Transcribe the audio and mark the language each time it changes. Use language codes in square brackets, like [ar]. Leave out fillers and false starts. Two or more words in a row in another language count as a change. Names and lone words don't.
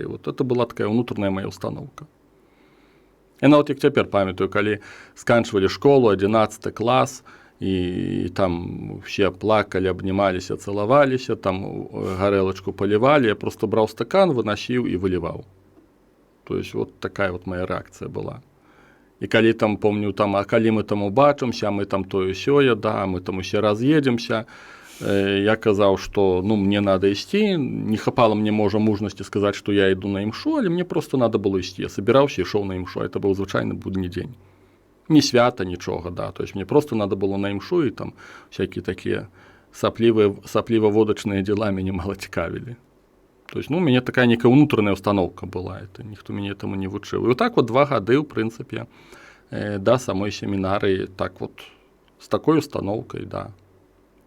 [ru] Вот это [be] была такая ўнутраная моя установка. Я нават як цяпер памятаю, калі сканчвалі школу, 11 клас, і там все плакалі, абнімаліся, цалаваліся, там гарэлачку палівалі, я просто браў стакан, вынасіў і выліваў. [ru] То есть вот такая вот моя рэакцыя была. [be] І калі там, помню, там, а калі мы там убачымся, мы там тое-сёе, да, мы там усе раз'едземся, я казаў, што ну, мне надо ісці, не хапала мне, можа, мужнасці сказаць, што я іду на імшу, але мне просто надо было ісці. Я собіраўся і ішоў на імшу, это быў звычайны будні дзень. Не свята, нічога, да, [ru] то есть [be] мне просто надо было на імшу, і там всякие такія сапліва-водачныя дзела мяне мала цікавілі. [ru] То есть, [be] ну, у мяне такая некая ўнутраная установка была, это ніхто мяне этому не вучыў. І [ru] вот так вот [be] 2 гады, ў прынцыпе, да самой семінарыі, так вот, з такой установкай, да.